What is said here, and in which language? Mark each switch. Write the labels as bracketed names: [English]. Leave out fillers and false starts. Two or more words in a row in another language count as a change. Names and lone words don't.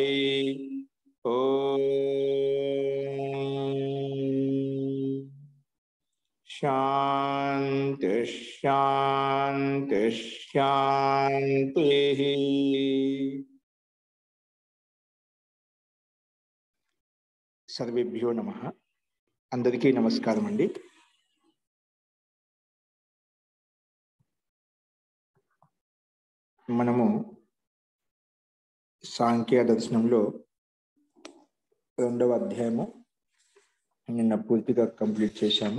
[Sanskrit] ओम शांति शांति शांति। सर्वेभ्यो नमः। [Telugu] అందరికీ నమస్కారం అండీ। మనము సాంఖ్య దర్శనంలో రెండవ అధ్యాయము నిన్న పూర్తిగా కంప్లీట్ చేశాము.